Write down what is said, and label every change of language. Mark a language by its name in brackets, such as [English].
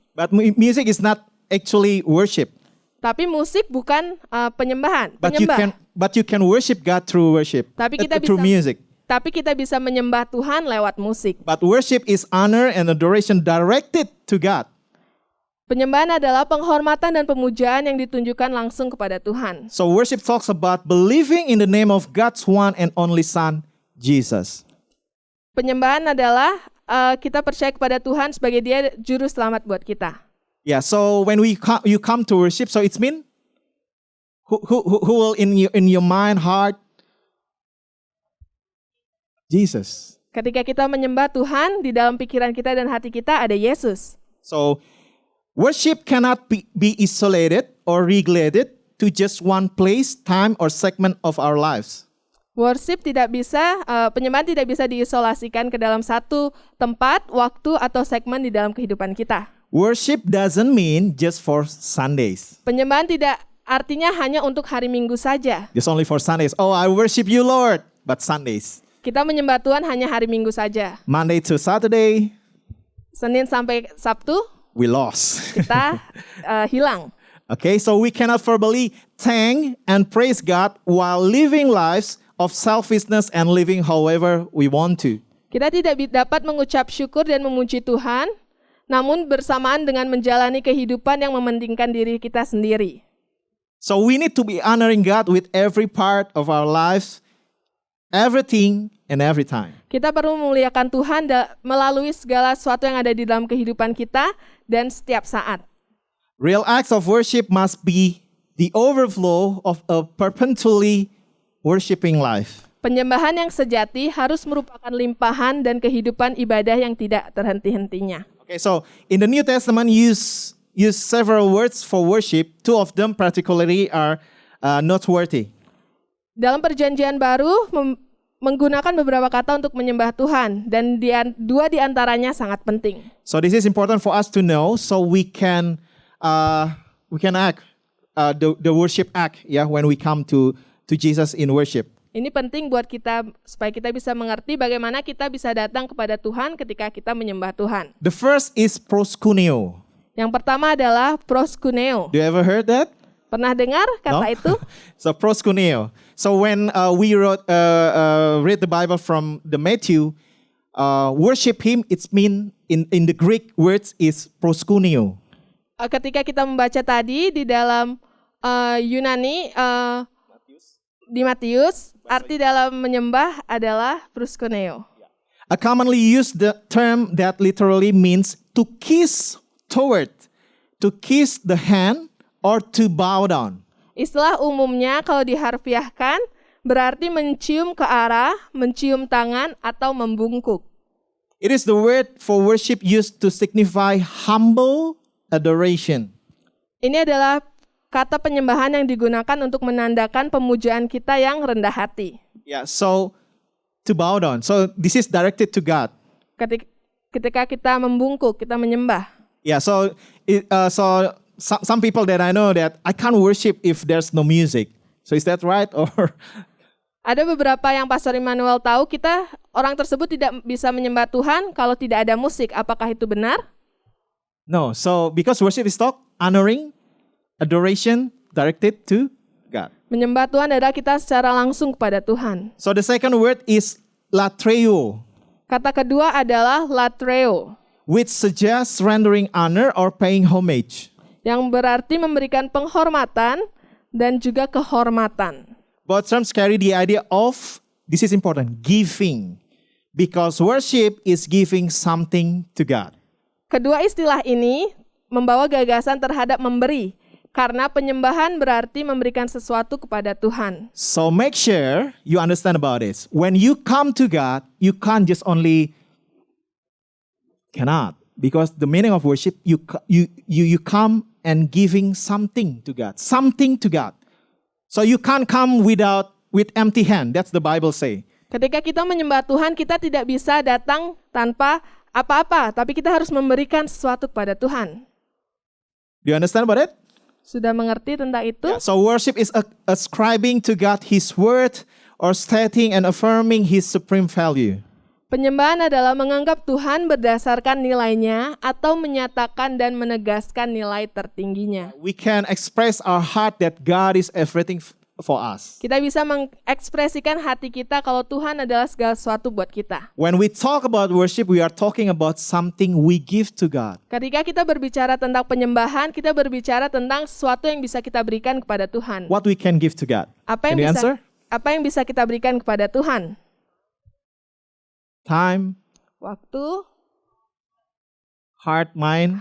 [English] But music is not actually worship. [Indonesian] Tapi musik bukan penyembahan. [English] But you can worship God through worship. Through music. [Indonesian] Tapi kita bisa menyembah Tuhan lewat musik. [English] But worship is honor and adoration directed to God. [Indonesian] Penyembahan adalah penghormatan dan pemujaan yang ditunjukkan langsung kepada Tuhan. [English] So worship talks about believing in the name of God's one and only Son, Jesus. [Indonesian] Penyembahan adalah kita percaya kepada Tuhan sebagai Dia juru selamat buat kita. [English] Yeah, so when you come to worship, so it's mean who will in your mind, heart, Jesus. [Indonesian] Ketika kita menyembah Tuhan, di dalam pikiran kita dan hati kita ada Yesus. [English] So worship cannot be isolated or regulated to just one place, time, or segment of our lives. [Indonesian] Worship penyembahan tidak bisa diisolasikan ke dalam satu tempat, waktu, atau segmen di dalam kehidupan kita. [English] Worship doesn't mean just for Sundays. [Indonesian] Penyembahan tidak artinya hanya untuk hari Minggu saja. [English] Just only for Sundays. Oh, I worship you, Lord. But Sundays. [Indonesian] Kita menyembah Tuhan hanya hari Minggu saja. [English] Monday to Saturday. [Indonesian] Senin sampai Sabtu. [English] We lost. [Indonesian] Kita hilang. [English] Okay, so we cannot verbally thank and praise God while living lives of selfishness and living however we want to. [Indonesian] Kita tidak dapat mengucap syukur dan memuji Tuhan, namun bersamaan dengan menjalani kehidupan yang mementingkan diri kita sendiri. [English] So we need to be honoring God with every part of our lives, everything and every time. [Indonesian] Kita perlu memuliakan Tuhan melalui segala sesuatu yang ada di dalam kehidupan kita dan setiap saat. [English] Real acts of worship must be the overflow of a perpetually worshiping life. [Indonesian] Penyembahan yang sejati harus merupakan limpahan dan kehidupan ibadah yang tidak terhenti-hentinya. [English] Okay, so in the New Testament use several words for worship. Two of them particularly are noteworthy. [Indonesian] Dalam Perjanjian Baru menggunakan beberapa kata untuk menyembah Tuhan dan dua di antaranya sangat penting. [English] So this is important for us to know so we can act the worship act when we come to Jesus in worship. [Indonesian] Ini penting buat kita supaya kita bisa mengerti bagaimana kita bisa datang kepada Tuhan ketika kita menyembah Tuhan. [English] The first is proskuneo. [Indonesian] Yang pertama adalah proskuneo. [English] Do you ever heard that? [Indonesian] Pernah dengar kata itu? [English] So proskuneo. So when we read the Bible from the Matthew, worship Him, it's mean in the Greek words is proskuneo. [Indonesian] Ketika kita membaca tadi di dalam Yunani, di Matius, arti dalam menyembah adalah proskuneo. [English] I commonly use the term that literally means to kiss toward, to kiss the hand or to bow down. [Indonesian] Istilah umumnya kalau diharfiahkan berarti mencium ke arah, mencium tangan, atau membungkuk. [English] It is the word for worship used to signify humble adoration. [Indonesian] Ini adalah kata penyembahan yang digunakan untuk menandakan pemujaan kita yang rendah hati. [English] Yeah, so to bow down. So this is directed to God. [Indonesian] Ketika kita membungkuk, kita menyembah. [English] Yeah, so some people that I know that I can't worship if there's no music. So is that right or? [Indonesian] Ada beberapa yang Pastor Immanuel tahu, orang tersebut tidak bisa menyembah Tuhan kalau tidak ada musik. Apakah itu benar? [English] No. So because worship is talk, honoring, adoration directed to God. [Indonesian] Menyembah Tuhan adalah kita secara langsung kepada Tuhan. [English] So the second word is latreo, [Indonesian] Kata kedua adalah latreo, [English] which suggests rendering honor or paying homage. [Indonesian] yang berarti memberikan penghormatan dan juga kehormatan. [English] Both terms carry the idea of, this is important, giving. Because worship is giving something to God. [Indonesian] Kedua istilah ini membawa gagasan terhadap memberi, karena penyembahan berarti memberikan sesuatu kepada Tuhan. [English] So make sure you understand about this. When you come to God, you can't just only, cannot. Because the meaning of worship, you come and giving something to God. Something to God. So you can't come with empty hand. That's the Bible say. [Indonesian] Ketika kita menyembah Tuhan, kita tidak bisa datang tanpa apa-apa, tapi kita harus memberikan sesuatu kepada Tuhan. [English] Do you understand about it? [Indonesian] Sudah mengerti tentang itu? [English] Yeah, so worship is ascribing to God His word or stating and affirming His supreme value. [Indonesian] Penyembahan adalah menganggap Tuhan berdasarkan nilainya atau menyatakan dan menegaskan nilai tertingginya. [English] We can express our heart that God is everything for us. [Indonesian] Kita bisa mengekspresikan hati kita kalau Tuhan adalah segala sesuatu buat kita. [English] When we talk about worship, we are talking about something we give to God. [Indonesian] Ketika kita berbicara tentang penyembahan, kita berbicara tentang sesuatu yang bisa kita berikan kepada Tuhan. [English] What we can give to God. [Indonesian] Apa [English] Can you answer? [Indonesian] yang bisa kita berikan kepada Tuhan? [English] Time, [Indonesian] Waktu, [English] heart, mind.